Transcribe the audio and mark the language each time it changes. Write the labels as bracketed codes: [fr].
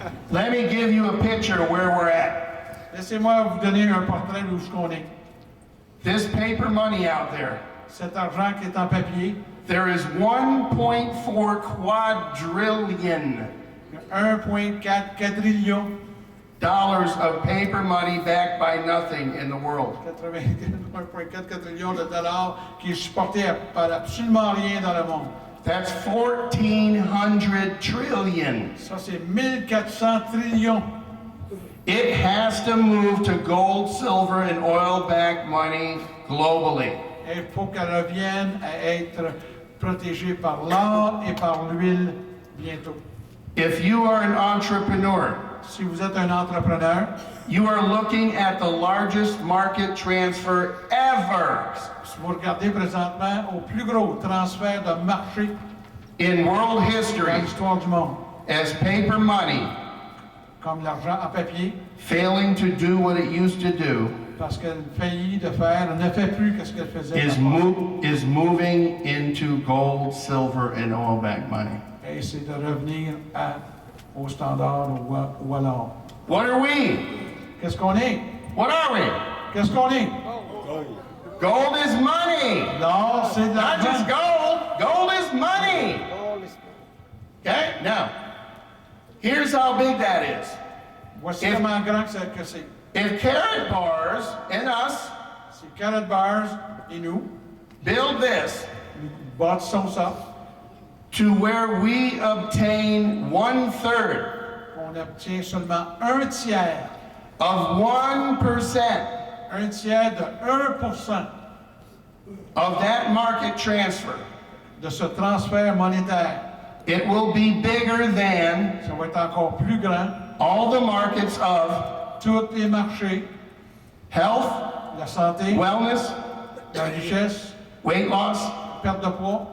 [en] Let me give you a picture of where we're at. [fr] Laissez-moi vous donner un portrait de où ce qu'on est. [en] This paper money out there, [fr] Cet argent qui est en papier, [en] there is 1.4 quadrillion [fr] 1,4 quadrillion, [en] dollars of paper money backed by nothing in the world. [fr] 1,4 quadrillion de dollars qui est supporté par absolument rien dans le monde. [en] That's 1,400 trillion. [fr] Ça, c'est 1400 trillions. [en] It has to move to gold, silver, and oil-backed money globally. [fr] Et il faut qu'elle revienne à être protégée par l'or et par l'huile bientôt. [en] If you are an entrepreneur, [fr] Si vous êtes un entrepreneur, [en] you are looking at the largest market transfer ever [fr] si vous regardez présentement au plus gros transfert de marché [en] in world history [fr] l'histoire du monde, [en] as paper money [fr] comme l'argent en papier, [en] failing to do what it used to do [fr] parce qu'elle faillit de faire, elle ne fait plus que ce qu'elle faisait. avant. [en] is moving into gold, silver, and oil-backed money. [fr] Et c'est de revenir au standard ou à l'or. [en] What are we? [fr] Qu'est-ce qu'on est? [en] What are we? [fr] Qu'est-ce qu'on est? [en] Gold is money. [fr] L'or, c'est de [en] Not just [fr] l'argent. [en] gold. Gold is money. Okay? Now, here's how big that is. [fr] Voici [en] If- [fr] comment grand que c'est. [en] If Karatbars and us [fr] C'est Karatbars et nous, [en] build this [fr] nous bâtissons ça, [en] to where we obtain 1/3 [fr] on obtient seulement 1/3, [en] of 1% [fr] 1/3 de 1% [en] of that market transfer, [fr] de ce transfert monétaire. [en] it will be bigger than [fr] Ça va être encore plus grand. [en] all the markets of [fr] Tous les marchés, [en] health, [fr] la santé, [en] wellness, [fr] la richesse, [en] weight loss, [fr] perte de poids,